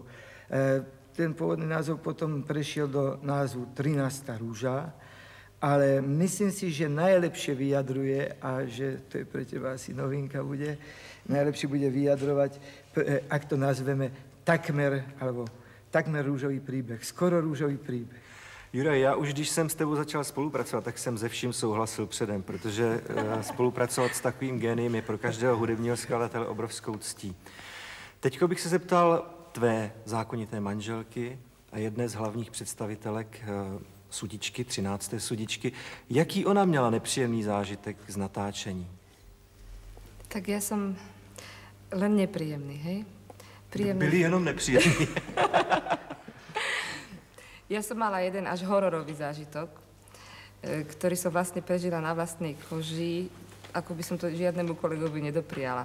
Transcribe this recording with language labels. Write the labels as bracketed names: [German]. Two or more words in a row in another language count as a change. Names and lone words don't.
[Slovak] Ten pôvodný názov potom prešiel do názvu 13. rúža, ale myslím si, že najlepšie vyjadruje, a že to je pre teba asi novinka bude, najlepšie bude vyjadrovať, ak to nazveme takmer růžový príbeh, skoro růžový príbeh. [Czech] Juraj, já už když jsem s tebou začal spolupracovat, tak jsem se vším souhlasil předem, protože spolupracovat s takovým géniem je pro každého hudebního skladatele obrovskou ctí. Teďko bych se zeptal tvé zákonité manželky a jedné z hlavních představitelek Sudičky, 13. Sudičky. Jaký ona měla nepříjemný zážitek z natáčení? [Slovak] Tak ja som len nepríjemný, hej? Príjemný. [Czech] Byli jenom nepříjemní. [Slovak] Ja som mala jeden až hororový zážitok, ktorý som vlastne prežila na vlastnej koži, ako by som to žiadnemu kolegovi nedopriala.